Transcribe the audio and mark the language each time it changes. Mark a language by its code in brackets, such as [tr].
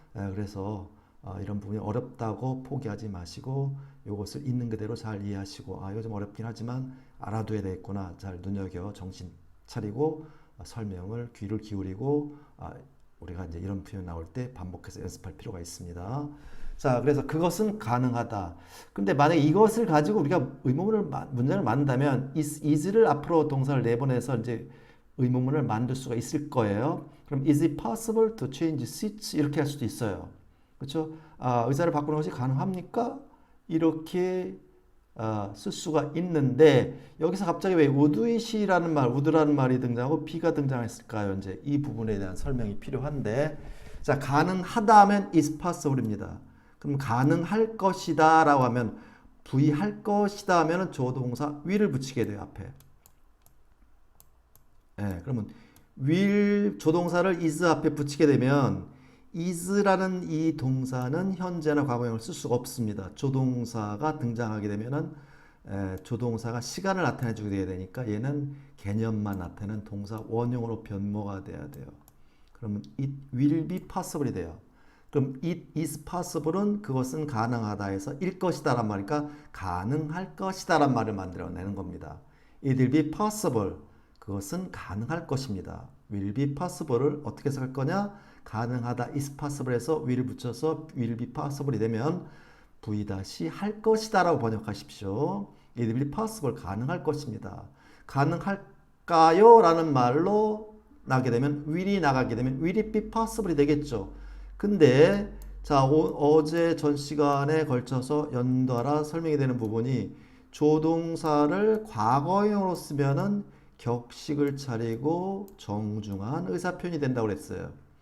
[ko] 그래서 이런 부분이 어렵다고 포기하지 마시고 이것을 있는 그대로 잘 이해하시고 이거 좀 어렵긴 하지만 알아둬야 되겠구나 잘 눈여겨 정신 차리고 설명을 귀를 기울이고 우리가 이제 이런 표현 나올 때 반복해서 연습할 필요가 있습니다. 자, 그래서 그것은 가능하다. 근데 만약에 이것을 가지고 우리가 문장을 만든다면 is를 앞으로 동사를 내보내서 이제 의문문을 만들 수가 있을 거예요. 그럼 [en] is it possible to change seats [ko] 이렇게 할 수도 있어요. 그렇죠? 의자를 바꾸는 것이 가능합니까? 이렇게 쓸 수가 있는데 여기서 갑자기 왜 would it이라는 말, would라는 말이 등장하고 be가 등장했을까요? 이제 이 부분에 대한 설명이 필요한데 자, 가능하다 하면 [en] is possible [ko] 입니다. 그럼 가능할 것이다 라고 하면 부의할 것이다 하면 조동사 will을 붙이게 돼요, 앞에. 그러면 will 조동사를 is 앞에 붙이게 되면 is라는 이 동사는 현재나 과거형을 쓸 수가 없습니다. 조동사가 등장하게 되면은 조동사가 시간을 나타내 주게 되니까 얘는 개념만 나타내는 동사 원형으로 변모가 돼야 돼요. 그러면 [en] it will be possible [ko] 이 돼요. 그럼 [en] it is possible [ko] 은 그것은 가능하다 해서 일 것이다란 말이니까 가능할 것이다란 말을 만들어내는 겁니다. [en] It will be possible [ko] 그것은 가능할 것입니다. [en] will be possible [ko] 을 어떻게 해석할 거냐? 가능하다 is possible 해서 will을 붙여서 will be possible이 되면 v-할 것이다 라고 번역하십시오. [en] It will be possible [ko] 가능할 것입니다. 가능할까요? 라는 말로 나게 되면 will이 나가게 되면 [en] will it be possible [ko] 이 되겠죠. 근데 자 어제 전 시간에 걸쳐서 연달아 설명이 되는 부분이 조동사를 과거형으로 쓰면은 격식을 차리고 정중한 의사표현이 된다고 그랬어요.